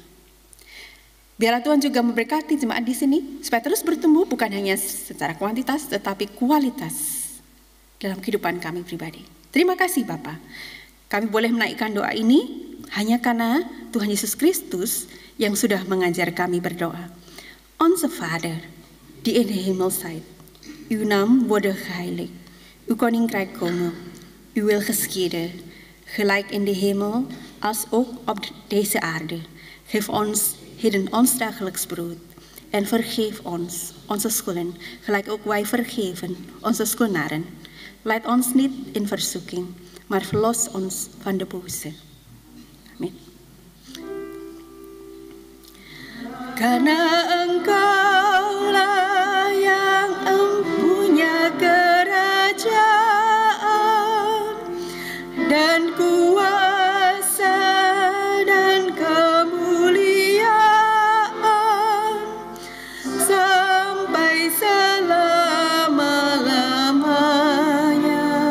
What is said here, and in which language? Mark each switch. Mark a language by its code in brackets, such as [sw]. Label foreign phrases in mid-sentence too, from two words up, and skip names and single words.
[id] Biarlah Tuhan juga memberkati jemaat di sini supaya terus bertumbuh bukan hanya secara kuantitas tetapi kualitas dalam kehidupan kami pribadi. Terima kasih Bapa. Kami boleh menaikkan doa ini hanya karena Tuhan Yesus Kristus yang sudah mengajar kami berdoa. [nl] Onze Vader, die in de hemel zijt, uw naam worden geheiligd, uw koninkrijk komen, uw wil geschieden, gelijk in de hemel als ook op deze aarde. Geef ons heden ons dagelijks brood en vergeef ons onze schulden, gelijk ook wij vergeven onze schuldenaren. Leid ons niet in verzoeking, maar verlos ons van de boze. [id] Amin. Karena Engkaulah yang empunya kerajaan dan kuasa dan kemuliaan sampai selama-lamanya.